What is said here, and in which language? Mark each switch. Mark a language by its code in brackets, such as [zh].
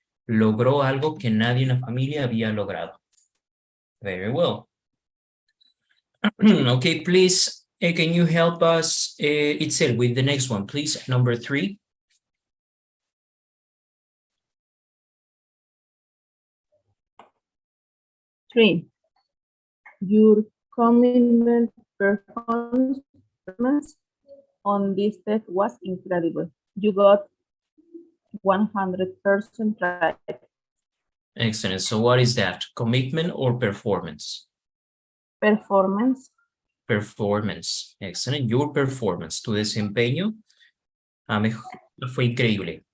[es] Logró algo que nadie en la familia había logrado. [en] Very well. Okay, please, can you help us, Itzel, with the next one, please? Number 3. Three, your commitment performance on this test was incredible. You got 100% right. Excellent. So what is that? Commitment or performance? Performance. Performance. Excellent. Your performance. [es] Tu desempeño fue increíble.